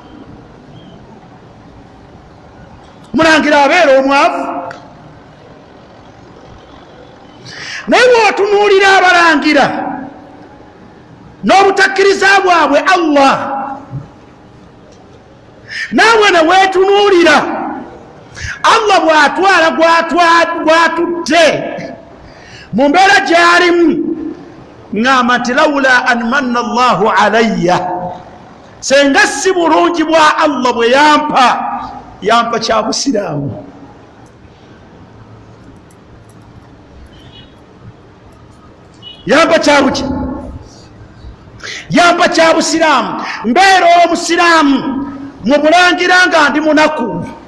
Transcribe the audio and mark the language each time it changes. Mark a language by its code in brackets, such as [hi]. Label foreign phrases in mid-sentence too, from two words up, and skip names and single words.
[lg] omulangira abeera omwavu naye bw'otunuulira abalangira n'obutakkiriza bwabwe Allah naawe ne weetunuulira Allah bw'atwala gwatutte mu mbeera gy'alimu ngamba nti [ar] لولا أن من الله علي [lg] senga si bulungi bwa Allah bwe yampa kya busiraamu yampa kya busiraamu mbeera omusiraamu mu bulangira nga ndi munaku